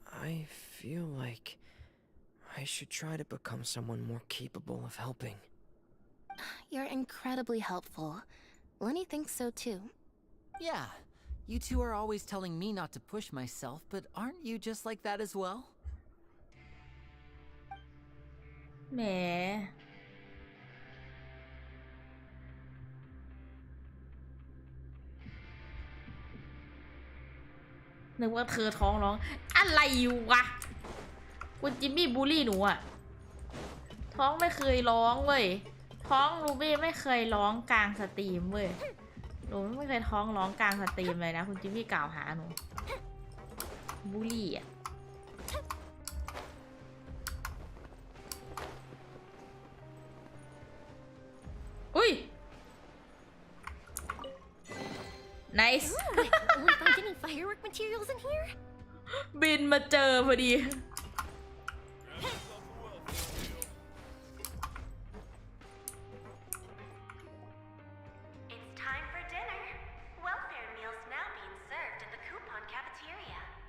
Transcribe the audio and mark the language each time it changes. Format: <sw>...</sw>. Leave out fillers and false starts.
<en>I feel like I should try to become someone more capable of helping. You're incredibly helpful. Lenny thinks so too. Yeah, you two are always telling me not to push myself, but aren't you just like that as well?</en> <th>แหมนึกว่าเธอท้องร้องอะไรวะคุณจิมมี่บูลลี่หนูอะ ท้องไม่เคยร้องเว้ยท้องรูบี้ไม่เคยร้องกลางสตรีมเว้ยหนูไม่เคยท้องร้องกลางสตรีมเลยนะคุณจิมมี่กล่าวหาหนูบูลลี่อะอุ้ย nice</th> <en>Will we find any firework materials in here?</en> <th>บินมาเจอพอดี</th> <en>It's time for dinner. Welfare meals now being served at the coupon cafeteria.</en>